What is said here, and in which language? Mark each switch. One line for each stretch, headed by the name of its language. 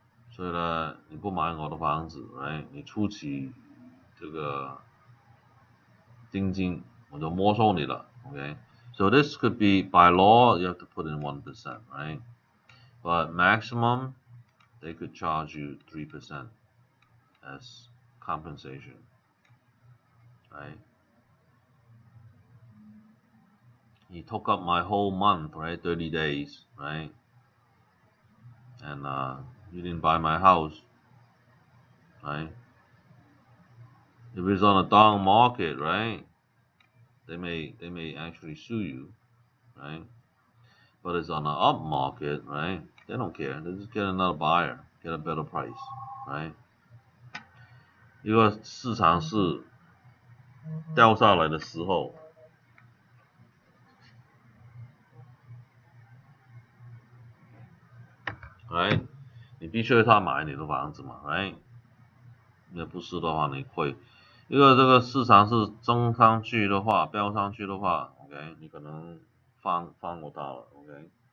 Chinese: 所以呢，你不买我的房子 ，right？ 你初期这个定金我就没收你了 ，okay?
English: So this could be by law you have to put in 1%, right? But maximum they could charge you 3% as compensation, right? He took up my whole month, right? 30 days, right? And you didn't buy my house, right? If it's on a down market, right? They may actually sue you, right? But it's on an up market, right? They don't care. They just get another buyer, get a better price, right?
Chinese: 一个市场是掉下来的时候 ，right？你必须他买你的房子嘛 ，right？ 那不是的话你会，一个这个市场是增上去的话，飙上去的话 ，OK， 你可能放过它了 ，OK？